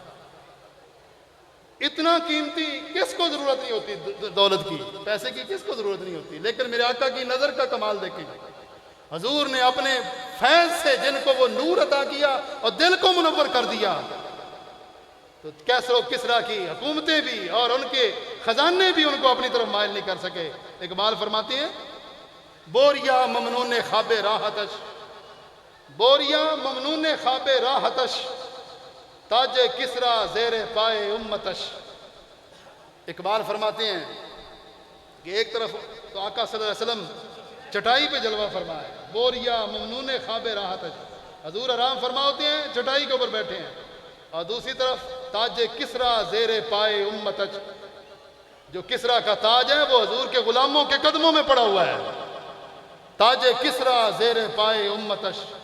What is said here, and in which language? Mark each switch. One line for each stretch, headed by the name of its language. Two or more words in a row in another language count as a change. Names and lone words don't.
Urdu: اتنا قیمتی, کس کو ضرورت نہیں ہوتی دولت کی, پیسے کی کس کو ضرورت نہیں ہوتی, لیکن میرے آقا کی نظر کا کمال دیکھیں. حضور نے اپنے فیض سے جن کو وہ نور عطا کیا اور دل کو منور کر دیا, تو کیسر و کسرا کی حکومتیں بھی اور ان کے خزانے بھی ان کو اپنی طرف مائل نہیں کر سکے. اقبال فرماتے ہیں
Persian: بوریا ممنون خواب راحتش, بوریا ممنون خواب راحتش, تاج کسرا زیر پائے امتش.
Urdu: اقبال فرماتے ہیں کہ ایک طرف تو آقا صلی اللہ علیہ وسلم چٹائی پہ جلوہ فرمائے،
Persian: بوریا ممنون خواب راحت،
Urdu: حضور آرام فرما ہوتے ہیں، چٹائی کے اوپر بیٹھے ہیں، اور دوسری طرف
Persian: تاج کسرا زیر پائے امتچ،
Urdu: جو کسرا کا تاج ہے وہ حضور کے غلاموں کے قدموں میں پڑا ہوا ہے،
Persian: تاج کسرا زیر پائے امتش۔